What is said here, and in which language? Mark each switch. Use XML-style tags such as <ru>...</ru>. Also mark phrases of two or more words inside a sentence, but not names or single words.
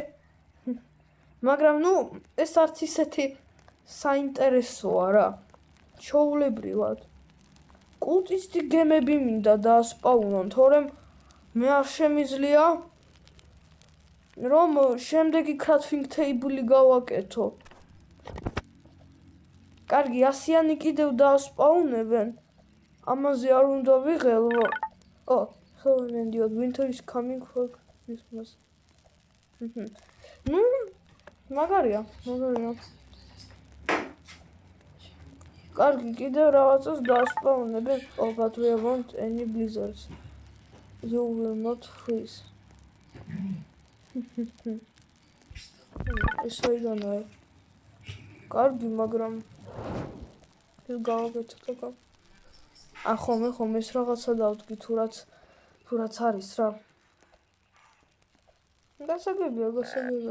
<ka>მაგრამ ნუ, ეს არც ისეთი საინტერესოა რა. ჩაულებრივად. კულტისტი გემები მინდა დაასპაუნონ, თორემ მე არ შემიძლია რომ შემდეგი</ka> <en>crafting table-</en> <ka>ი გავაკეთო. კარგი, 100-იანი კიდევ დაასპაუნებენ. ამაზე არ უნდა ვიღელვო. ო,</ka> <en>so indeed, winter is coming for Christmas.</en> <ka>ნუ, მაგარია. კარგი, კიდევ რაღაცას დაასპაუნებენ.</ka> <en>Oh, but we won't any blizzards. You will not freeze.</en> <ka>ეს აიდანაა. კარგი, მაგრამ ეს გავაკეთე. ხომ ეს რაღაცა დავდგი თუ რაც არის რა. გასაგებია.</ka>